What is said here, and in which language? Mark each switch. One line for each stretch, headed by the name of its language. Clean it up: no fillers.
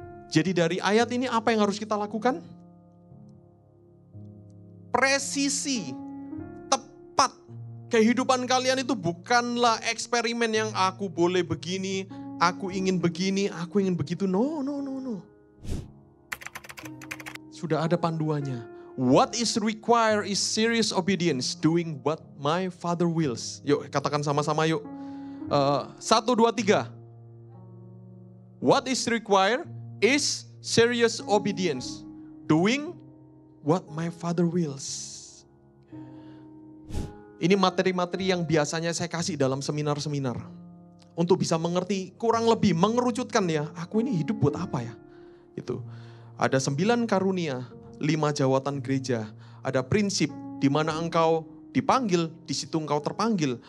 Indonesian: Jadi dari ayat ini apa yang harus kita lakukan? Presisi, tepat. Kehidupan kalian itu bukanlah eksperimen yang aku boleh begini, aku ingin begini, aku ingin begitu.
English: No.
Indonesian: Sudah ada panduannya.
English: What is required is serious obedience, doing what my Father wills.
Indonesian: Yuk katakan sama-sama yuk. 1, 2, 3.
English: What is required is serious obedience, doing what my Father wills.
Indonesian: Ini materi-materi yang biasanya saya kasih dalam seminar-seminar. Untuk bisa mengerti, kurang lebih mengerucutkan ya, aku ini hidup buat apa ya? Itu. Ada 9 karunia, 5 jawatan gereja. Ada prinsip di mana engkau dipanggil, di situ engkau terpanggil.